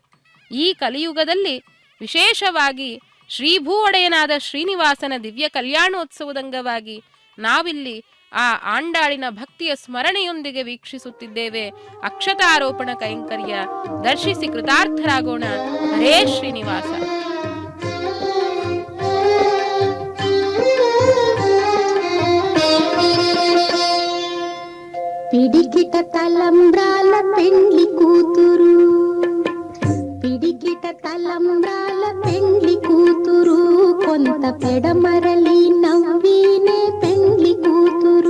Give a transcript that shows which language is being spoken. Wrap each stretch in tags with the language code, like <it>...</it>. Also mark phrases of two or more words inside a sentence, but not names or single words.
<kn>ಈ ಕಲಿಯುಗದಲ್ಲಿ ವಿಶೇಷವಾಗಿ ಶ್ರೀಭೂ ಒಡೆಯನಾದ ಶ್ರೀನಿವಾಸನ ದಿವ್ಯ ಕಲ್ಯಾಣೋತ್ಸವದಂಗವಾಗಿ ನಾವಿಲ್ಲಿ ಆ ಆಂಡಾಳಿನ ಭಕ್ತಿಯ ಸ್ಮರಣೆಯೊಂದಿಗೆ ವೀಕ್ಷಿಸುತ್ತಿದ್ದೇವೆ. ಅಕ್ಷತಾರೋಪಣ ಕೈಂಕರ್ಯ ದರ್ಶಿಸಿ ಕೃತಾರ್ಥರಾಗೋಣ. ಹರೇ ಶ್ರೀನಿವಾಸ.</kn> <te>పిడికిట తలంబ్రాల పెండ్లి కూతురు, పిడికిట తలంబ్రాల పెండ్లి కూతురు, కొంత పెడమరలి నవ్వినే పెండ్లి కూతురు.</te>